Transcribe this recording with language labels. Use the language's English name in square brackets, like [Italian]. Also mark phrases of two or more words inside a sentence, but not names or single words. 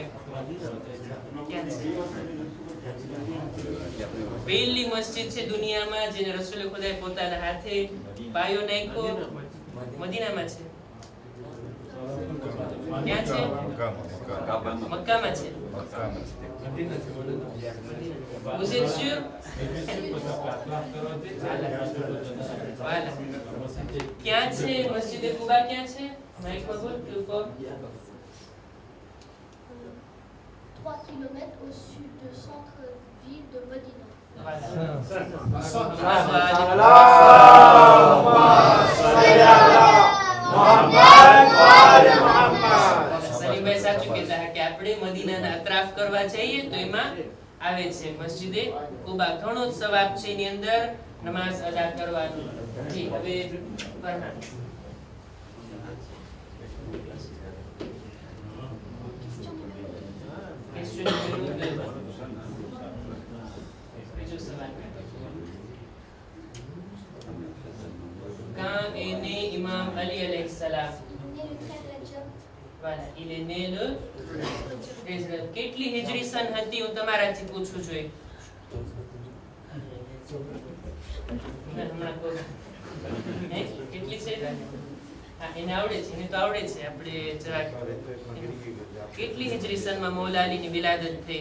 [Gujarati] ક્યાં છે? પહેલી મસ્જિદ છે દુનિયામાં જેને રસૂલે ખુદાએ પોતાના હાથે પાયો નાખ્યો, મદીનામાં છે. ક્યાં છે? મક્કામાં છે. [French] Vous êtes sûr? Voilà. [Gujarati] ક્યાં છે મસ્જિદ કુબા? ક્યાં છે? માઇકમાં બોલ. [French] 3 km au sud du centre-ville de Medina. [Gujarati] સલીમભાઈ સાચું કહેતા કે આપણે મદીનાના અતરાફ કરવા જઈએ તો એમાં આવે છે મસ્જિદે કુબા. ઘણો સવાબ છે એની અંદર નમાઝ અદા કરવાનું. જી હવે ફરમાન. [French] Quand est né Imam Ali [Arabic] عليه السلام? [French] Voilà, il est né le 13 Rajab. [Gujarati] કેટલી હિજરી સન હતી હું તમારાથી પૂછું છું? કેટલી છે? હા, એને આવડે છે. એને તો આવડે છે. આપણે જરાક કેટલી હિજરી સનમાં મૌલા અલીની વિલાદત થઈ?